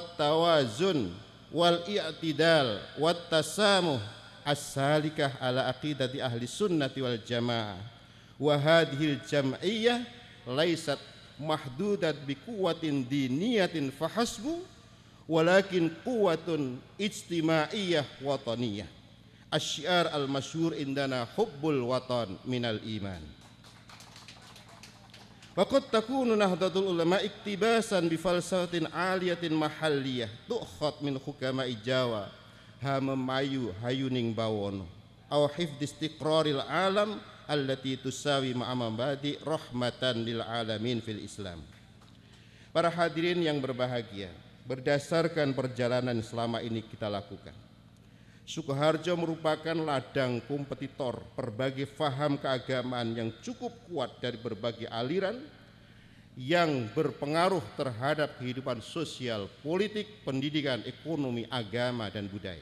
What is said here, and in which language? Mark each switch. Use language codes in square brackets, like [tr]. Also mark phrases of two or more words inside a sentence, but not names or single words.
[ar] توازن والاعتدال والتسامح السالكة على عقيدة أهل السنة والجماعة وهذه الجمعية ليست محدودة بقوة دينية فحسب ولكن قوة اجتماعية وطنية الشعار المشهور عندنا حب الوطن من الإيمان. وقد تكون Nahdlatul Ulama اقتباسا بفلسفة عالية محلية تؤخذ من حكماء Jawa [jv] hamamayu hayuning bawono [ar] أو حفظ استقرار العالم التي تساوي مع مبادئ رحمة للعالمين في الإسلام. [id] Para hadirin yang berbahagia, berdasarkan perjalanan selama ini kita lakukan, Sukoharjo merupakan ladang kompetitor berbagai faham keagamaan yang cukup kuat dari berbagai aliran yang berpengaruh terhadap kehidupan sosial, politik, pendidikan, ekonomi, agama, dan budaya.